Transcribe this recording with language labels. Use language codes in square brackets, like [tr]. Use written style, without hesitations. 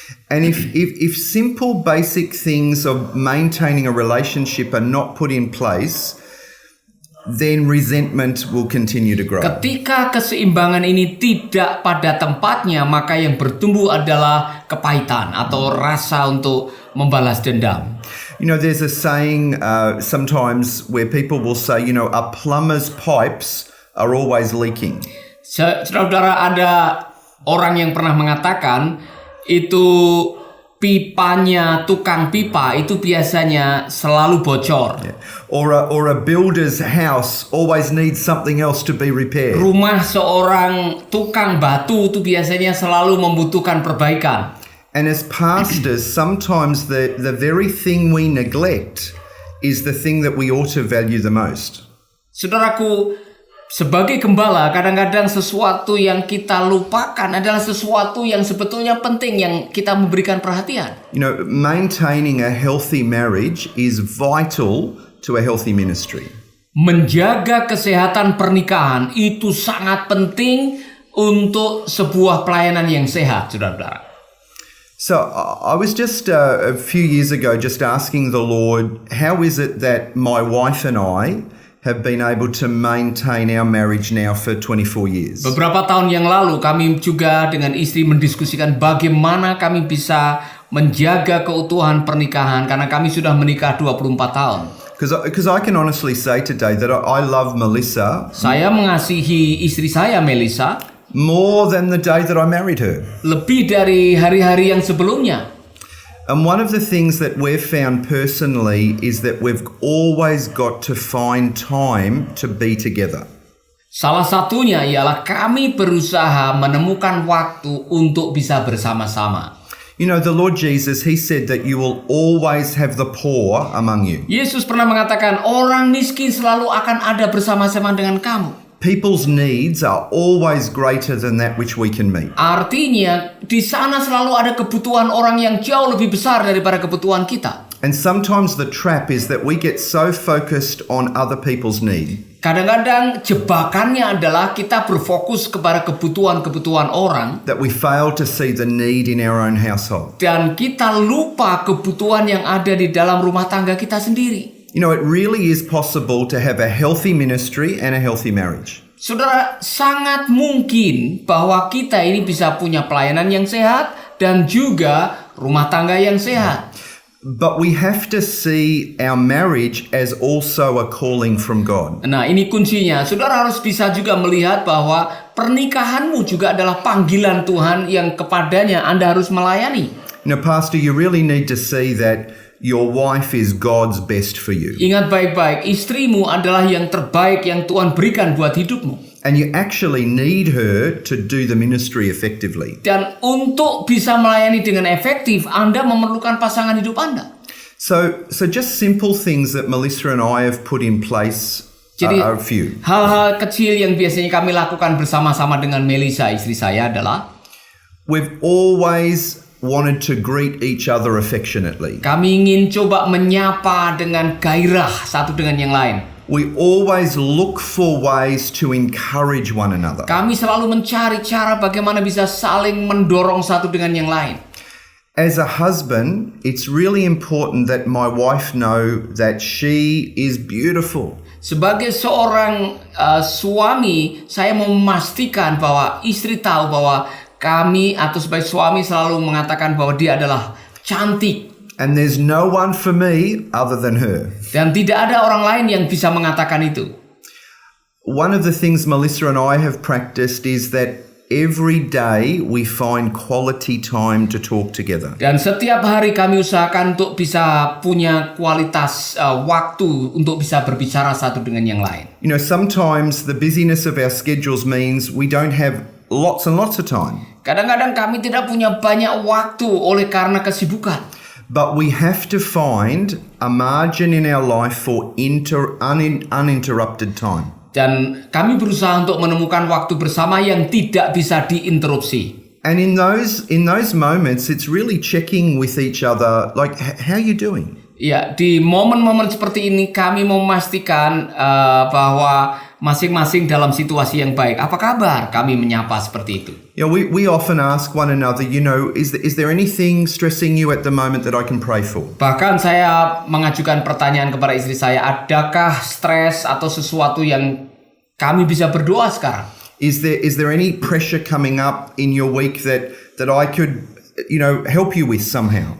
[en] And if simple basic things of maintaining a relationship are not put in place, then resentment will continue to grow. [id] Ketika keseimbangan ini tidak pada tempatnya, maka yang bertumbuh adalah kepahitan atau rasa untuk membalas dendam. [en] There's a saying sometimes where people will say, a plumber's pipes are always leaking. [id] Saudara, ada orang yang pernah mengatakan itu pipanya tukang pipa itu biasanya selalu bocor. [en] Yeah. Or a builder's house always needs something else to be repaired. [id] Rumah seorang tukang batu itu biasanya selalu membutuhkan perbaikan. [en] And as pastors, sometimes the very thing we neglect is the thing that we ought to value the most. [id] Saudaraku, Sebagai gembala, kadang-kadang sesuatu yang kita lupakan adalah sesuatu yang sebetulnya penting yang kita memberikan perhatian. [en] You know, maintaining a healthy marriage is vital to a healthy ministry. [id] Menjaga kesehatan pernikahan itu sangat penting untuk sebuah pelayanan yang sehat, saudara-saudara. [en] So I was just a few years ago just asking the Lord, how is it that my wife and I have been able to maintain our marriage now for 24 years? [id] Beberapa tahun yang lalu kami juga dengan istri mendiskusikan bagaimana kami bisa menjaga keutuhan pernikahan karena kami sudah menikah 24 tahun. [en] Because I can honestly say today that I love Melissa [id] Saya mengasihi istri saya, Melissa, [en] more than the day that I married her. [id] lebih dari hari-hari yang sebelumnya. [en] And one of the things that we've found personally is that we've always got to find time to be together. [id] Salah satunya ialah kami berusaha menemukan waktu untuk bisa bersama-sama. [en] You know, the Lord Jesus, He said that you will always have the poor among you. [id] Yesus pernah mengatakan orang miskin selalu akan ada bersama-sama dengan kamu. [en] People's needs are always greater than that which we can meet. [id] Artinya di sana selalu ada kebutuhan orang yang jauh lebih besar daripada kebutuhan kita. [en] And sometimes the trap is that we get so focused on other people's need [id] Kadang-kadang jebakannya adalah kita berfokus kepada kebutuhan-kebutuhan orang [en] that we fail to see the need in our own household. [id] dan kita lupa kebutuhan yang ada di dalam rumah tangga kita sendiri. [en] You know, it really is possible to have a healthy ministry and a healthy marriage. [id] Saudara, sangat mungkin bahwa kita ini bisa punya pelayanan yang sehat dan juga rumah tangga yang sehat. [en] But we have to see our marriage as also a calling from God. [id] Nah, ini kuncinya. Saudara harus bisa juga melihat bahwa pernikahanmu juga adalah panggilan Tuhan yang kepadanya Anda harus melayani. [en] You know, Pastor, you really need to see that your wife is God's best for you. [id] Ingat baik-baik, istrimu adalah yang terbaik yang Tuhan berikan buat hidupmu. [en] And you actually need her to do the ministry effectively. [id] Dan untuk bisa melayani dengan efektif, Anda memerlukan pasangan hidup Anda. [en] So just simple things that Melissa and I have put in place [id] Jadi, [en] are a few. [id] hal-hal kecil yang biasanya kami lakukan bersama-sama dengan Melissa, istri saya adalah [en] We've always wanted to greet each other affectionately. [id] kami ingin coba menyapa dengan gairah satu dengan yang lain. [en] We always look for ways to encourage one another. [id] Kami selalu mencari cara bagaimana bisa saling mendorong satu dengan yang lain. [en] As a husband, it's really important that my wife know that she is beautiful. [id] Sebagai seorang suami, saya mau memastikan bahwa istri tahu bahwa kami atau sebagai suami selalu mengatakan bahwa dia adalah cantik. [en] And there's no one for me other than her. [id] Dan tidak ada orang lain yang bisa mengatakan itu. [en] One of the things Melissa and I have practiced is that every day we find quality time to talk together. [id] Dan setiap hari kami usahakan untuk bisa punya kualitas waktu untuk bisa berbicara satu dengan yang lain. [en] You know, sometimes the busyness of our schedules means we don't have lots and lots of time. [id] Kadang-kadang kami tidak punya banyak waktu oleh karena kesibukan. [en] But we have to find a margin in our life for uninterrupted time. [id] Dan kami berusaha untuk menemukan waktu bersama yang tidak bisa diinterupsi. [en] And in those moments, it's really checking with each other, like, how are you doing? [id] Ya, di momen-momen seperti ini kami memastikan bahwa masing-masing dalam situasi yang baik. Apa kabar? Kami menyapa seperti itu. [en] You know, we often ask one another, you know, is there anything stressing you at the moment that I can pray for? [id] Bahkan saya mengajukan pertanyaan kepada istri saya, adakah stres atau sesuatu yang kami bisa berdoa sekarang? [en] Is there any pressure coming up in your week that I could, you know, help you with somehow?